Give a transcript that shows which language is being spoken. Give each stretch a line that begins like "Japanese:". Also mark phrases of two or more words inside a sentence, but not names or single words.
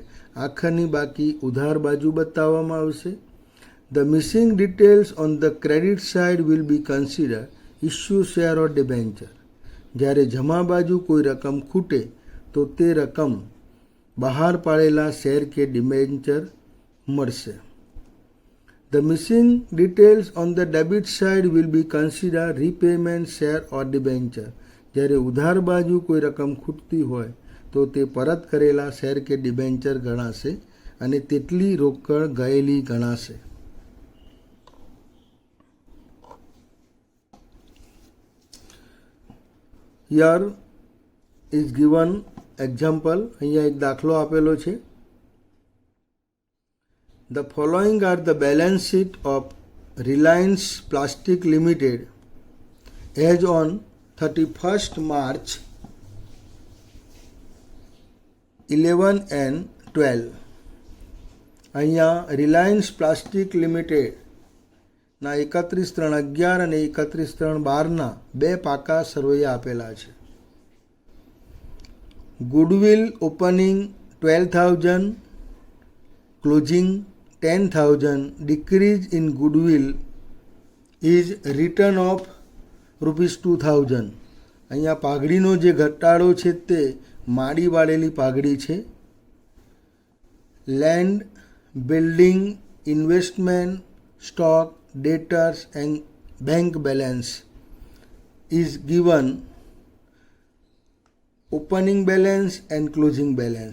Gujarati: આખરની બાકી ઉધાર બાજુ બતાવવામાં આવશે.
English: the missing details on the credit side will be consider issue share or debenture.
Gujarati: જ્યારે જમા બાજુ કોઈ રકમ ખૂટે તો તે રકમ બહાર પાડેલા શેર કે ડિબેન્ચર મળશે.
English: The missing details on the debit side will be considered repayment share or debenture.
Gujarati: જ્યારે ઉધાર બાજુ કોઈ રકમ ખૂટતી હોય તો તે પરત કરેલા શેર કે ડિબેન્ચર ગણાશે અને તેટલી રોકડ ગયેલી ગણાશે.
English: Here is given example.
Gujarati: અહીંયા એક દાખલો આપેલો છે.
English: The following are the balance sheet of Reliance Plastic Limited as on 31st March 11 and 12.
Gujarati: અહીંયા રિલાયન્સ પ્લાસ્ટિક લિમિટેડના 31/3/11 અને 31/3/12ના બે પાકા સરવૈયા આપેલા છે.
English: goodwill opening 12,000, closing 10,000. decrease in goodwill is return of ₹2,000.
Gujarati: અહીંયા પાઘડીનો જે ઘટાડો છે તે માડી વાળેલી પાઘડી છે.
English: land, building, investment, stock, debtors and bank balance is given opening balance and closing balance.